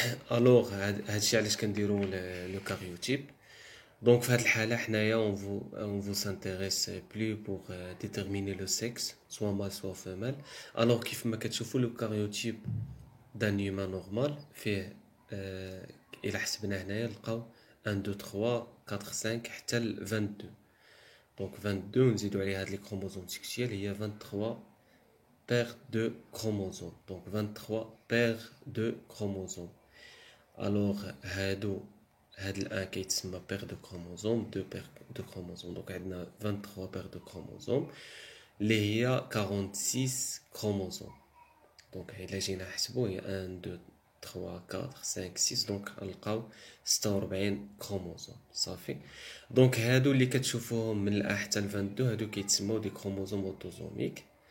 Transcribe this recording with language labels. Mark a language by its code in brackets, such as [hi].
[ar] Alors هادشي علاش كنديروا le karyotype. [fr] Donc, on vous s'intéresse plus pour déterminer le sexe, soit mâle, soit femelle. Alors, le karyotype d'un humain normal fait, il a 1, 2, 3, 4, 5, حتى 22. Donc, 22, on dit les chromosomes sexuels, il y a 23 paires de chromosomes. Donc, 23 paires de chromosomes. Alors, [ar] هاد الان كيتسمى [fr] paire de chromosomes, 2 paires de chromosomes. Donc عندنا 23 paires de chromosomes [ar] اللي هي [fr] 46 chromosomes. [ar] Donc إلا جينا نحسبو هي 1 2 3 4 5 6 دونك نلقاو 46 كروموزوم صافي. دونك هادو اللي كتشوفوهم من الأ حتى ل 22 هادو كيتسموا دي كروموزوم اوتوزوميك.